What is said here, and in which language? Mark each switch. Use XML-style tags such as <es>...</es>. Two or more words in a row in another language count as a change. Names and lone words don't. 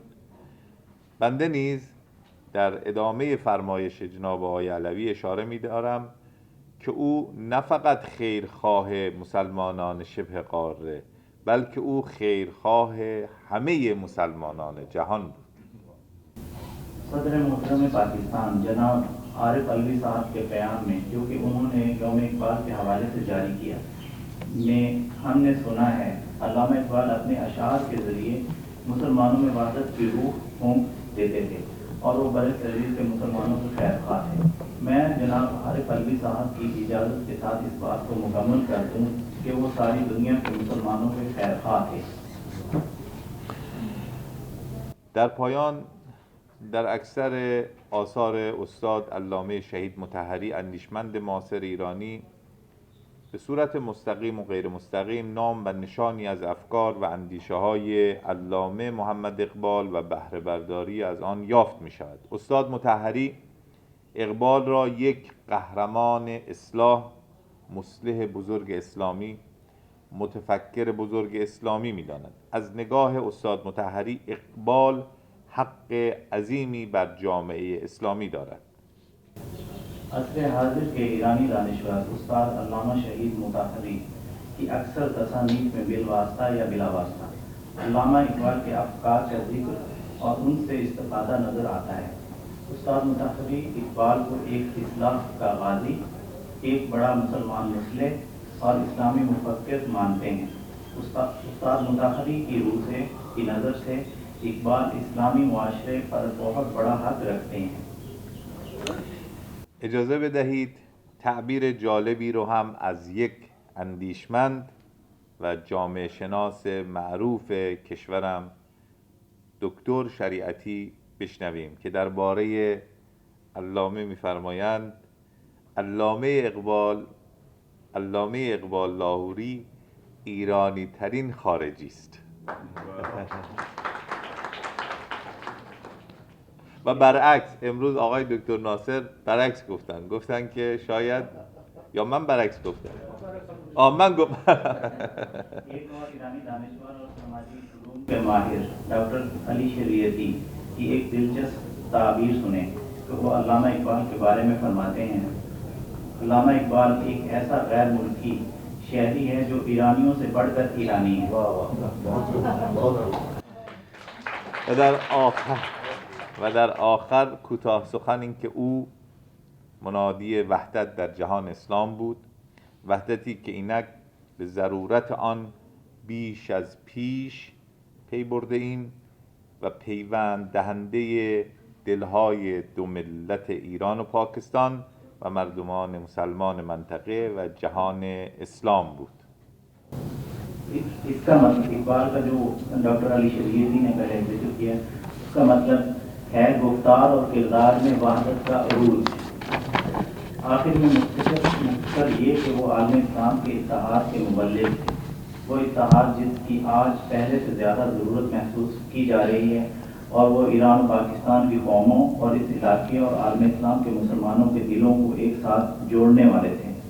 <fa>بنده نیز در ادامه فرمایش جناب آقای علوی اشاره می‌دارم که او نه فقط خیرخواه مسلمانان شبه قاره بلکه او خیرخواه همه مسلمانان جهان بود.</fa> <ur>صدر محترم پاکستان جناب عارف علوی صاحب کے قیام میں جو کہ انہوں نے یوم اقبال کے حوالے سے جاری کیا میں ہم نے سنا ہے علامہ اقبال اپنے اشعار کے ذریعے مسلمانوں میں وحدت کی روح پھونک دیتے تھے اور وہ برِ صغیر کے مسلمانوں کے خیر خواہ تھے۔ میں جناب عارف علوی صاحب کی اجازت کے ساتھ اس بات کو مکمل کر دوں کہ وہ ساری دنیا کے مسلمانوں کے خیر خواہ تھے۔</ur> <fa>در پایان در اکثر آثار استاد علامه شهید مطهری اندیشمند معاصر ایرانی به صورت مستقیم و غیر مستقیم نام و نشانی از افکار و اندیشه های علامه محمد اقبال و بهره برداری از آن یافت می شود. استاد مطهری اقبال را یک قهرمان اصلاح، مصلح بزرگ اسلامی، متفکر بزرگ اسلامی می داند. از نگاه استاد مطهری اقبال حق عظیمی بر جامعه اسلامی دارد.</fa> <ur>عصر حاضر کے ایرانی دانشور استاد علامہ شہید مطہری کی اکثر تصانیف میں بالواسطہ یا بلا واسطہ علامہ اقبال کے افکار کا ذکر اور ان سے استفادہ نظر آتا ہے۔ استاد مطہری اقبال کو ایک اصلاح کا غازی، ایک بڑا مسلمان مصلح، اور اسلامی مفکر مانتے ہیں. استاد مطہری کی روح سے کی نظر سے اقبال اسلامی معاشرے پر بہت بڑا حق رکھتے ہیں.</ur> <fa>اجازه بدهید تعبیر جالبی رو هم از یک اندیشمند و جامعه شناس معروف کشورم دکتر شریعتی بشنویم که درباره علامه می‌فرمایند علامه اقبال لاهوری ایرانی ترین خارجی است. و برعکس امروز آقای دکتر ناصر برعکس گفتن که شاید یا من برعکس گفتم من گفتم</fa> <ur>ایک اور ایرانی دانشور اور سماجی شعوروم کے ماہر ڈاکٹر علی شریعتی کی ایک دلچسپ تعبیر سنے تو وہ علامہ اقبال کے بارے میں فرماتے ہیں، علامہ اقبال ایک ایسا غیر ملکی شہری ہے جو ایرانیوں سے بڑھ کر ایرانی ہے.</ur> <fa>و در آخر کوتاه سخن این که او منادی وحدت در جهان اسلام بود، وحدتی که اینک به ضرورت آن بیش از پیش پی برده ایم و پیوند دهنده دلهای دو ملت ایران و پاکستان و مردمان مسلمان منطقه و جهان اسلام بود.</fa> <ur>اس کا مطلب اقبال کا جو ڈاکٹر علی شریعتی نے پہلے ذکر کیا اس کا مطلب ہے گفتار اور کردار میں وحدت کا عروج. آخر میں مختر یہ کہ وہ عالم اسلام کے اتحاد کے مبلغ تھے، وہ اتحاد جس کی آج پہلے سے زیادہ ضرورت محسوس کی جا رہی ہے اور وہ ایران اور پاکستان کی قوموں اور اس علاقے اور عالم اسلام کے مسلمانوں کے دلوں کو ایک ساتھ جوڑنے والے تھے.</ur>